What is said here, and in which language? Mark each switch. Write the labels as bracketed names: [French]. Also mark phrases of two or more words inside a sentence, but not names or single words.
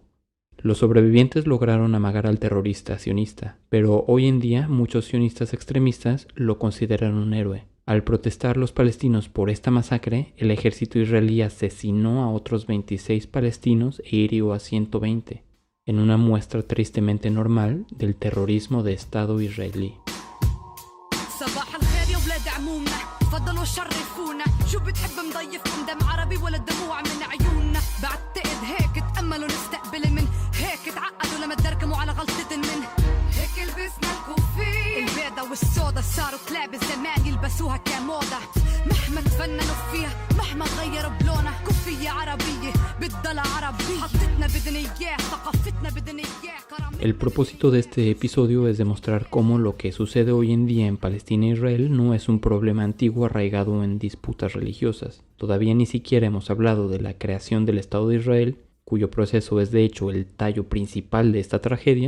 [Spanish] Los sobrevivientes lograron amagar al terrorista sionista, pero hoy en día muchos sionistas extremistas lo consideran un héroe. Al protestar los palestinos por esta masacre, el ejército israelí asesinó a otros 26 palestinos e hirió a 120, en una muestra tristemente normal del terrorismo de Estado israelí. [Arabic] فضلوا شرفونا شو بتحب مضيفكم دم عربي ولا دموع من عيوننا بعتقد هيك تأملوا نستقبل من هيك تعقدوا لما تدركموا على غلطة من هيك لبسنا الكوفية البيضة والسودا صاروا كلاب الزمان يلبسوها كموضة مهما تفننوا فيها مهما غيروا بلونها كوفية عربية بتضل عربية حطتنا بدنا إياه ثقافتنا بدنا إياه. [Spanish] El propósito de este episodio es demostrar cómo lo que sucede hoy en día en Palestina e Israel no es un problema antiguo arraigado en disputas religiosas. Todavía ni siquiera hemos hablado de la creación del Estado de Israel, cuyo proceso es de hecho el tallo principal de esta tragedia.